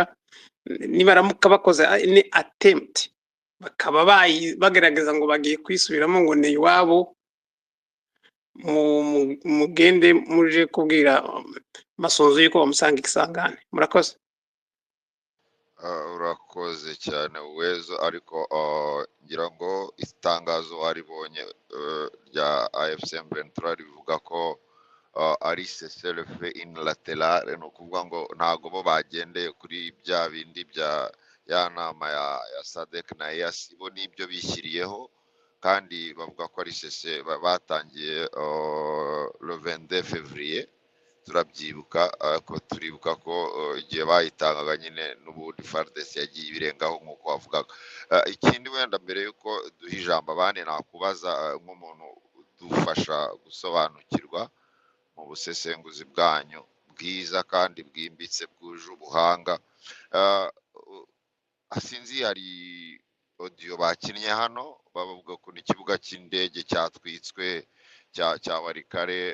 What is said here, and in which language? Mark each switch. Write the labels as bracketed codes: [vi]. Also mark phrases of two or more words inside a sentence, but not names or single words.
[rw] Nibaramuka bakoze ni attempt bakaba bagerageza ngo bagiye kwisubiramo ngo ni iwabo, mugende muje kubwira Masonzo yuko bamusanga Ikisangane. Murakoze. Urakoze cyane Uwezo, ariko ngira ngo itangazo waribonye rya AFC M23 rivuga ko ari [fr] cessez-le-feu unilateral, [rw] no kuvuga ngo ntago bo bagendeye kuri bya bindi bya ya nama ya SADC na EAC, bo nibyo bishyiriyeho, kandi bavuga ko ari cessez batangiye [fr] le 22 février. [rw] Turabyibuka ko turibuka ko igihe bayitangaga nyine n'ubundi FARDC yagiye ibirengaho nk'uko wavugaga. Ikindi wenda mbere yuko duha ijambo abandi nakubaza nk'umuntu udufasha gusobanukirwa mu busesenguzi bwanyu bwiza kandi bwimbitse bwuje ubuhanga, sinzi hari audio bakinnye hano bavuga ko ikibuga cy'indege cyatwitswe cya Walikale.